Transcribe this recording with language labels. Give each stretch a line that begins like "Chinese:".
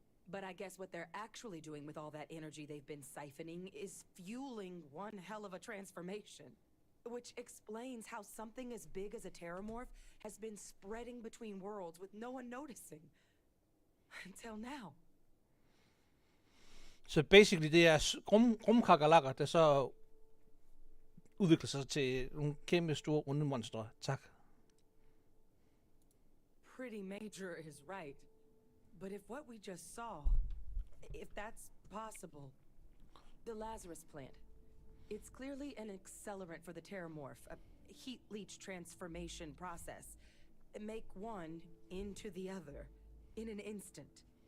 English: But I guess what they're actually doing with all that energy they've been siphoning is fueling one hell of a transformation. Which explains how something as big as a terramorph has been spreading between worlds with no one noticing. Until now.
Danish: Så basically, det er rumkakerlakker, der så udvikler sig til nogle kæmpe store runde monstre. Tak.
English: Pretty major is right. But if what we just saw, if that's possible, the Lazarus plant, it's clearly an accelerant for the terramorph, a heat leech transformation process. Make one into the other in an instant.